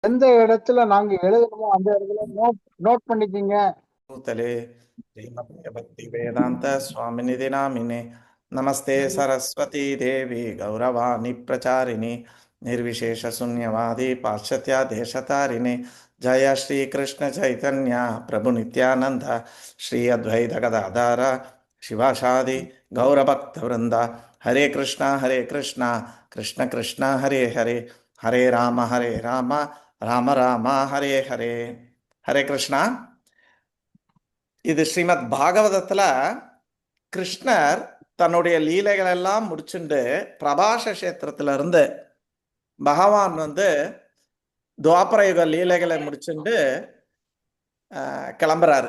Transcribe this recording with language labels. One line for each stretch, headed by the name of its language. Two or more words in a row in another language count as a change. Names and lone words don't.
Tamil: எந்த இடத்துல நாங்க எழுதணுமோ அந்த இடத்துல நோட் நோட் பண்ணிக்கிங்க.
Sanskrit: भूतले श्रीमते भक्ति वेदांत स्वामिनिधि नामिने नमस्ते सरस्वती देवी गौरवाणी प्रचारिणे निर्विशेष शून्यवादी पाश्चात्य देशतारिणे जय श्री कृष्ण चैतन्य प्रभु नित्यानंद श्री अद्वैत गदाधर शिवासादि गौरभक्त वृंद हरे कृष्णा कृष्ण कृष्ण हरे हरे हरे राम राम राम हरे हरे. हरे कृष्णा.
Tamil: இது ஸ்ரீமத் பாகவதத்துல கிருஷ்ணர் தன்னுடைய லீலைகள் எல்லாம் முடிச்சுண்டு பிரபாஷ கஷேத்திரத்துல இருந்து பகவான் துவாபர யுக லீலைகளை முடிச்சுண்டு கிளம்புறாரு.